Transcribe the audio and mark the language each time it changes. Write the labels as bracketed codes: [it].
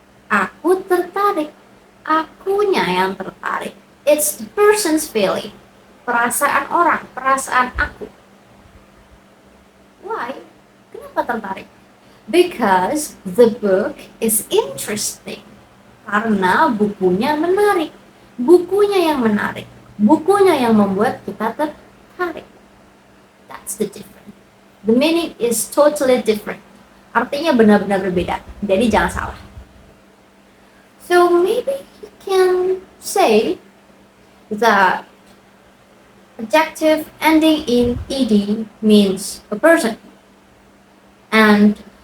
[id] Aku tertarik. Akunya yang tertarik. [en] It's the person's feeling. [id] Perasaan orang, perasaan aku. [en] Why? [id] Kenapa tertarik? [en] Because the book is interesting. [id] Karena bukunya menarik. Bukunya yang menarik. Bukunya yang membuat kita tertarik. [en] That's the difference. The meaning is totally different. [id] Artinya benar-benar berbeda. Jadi jangan salah. [en] So maybe you can say that adjective ending in ed means a person. And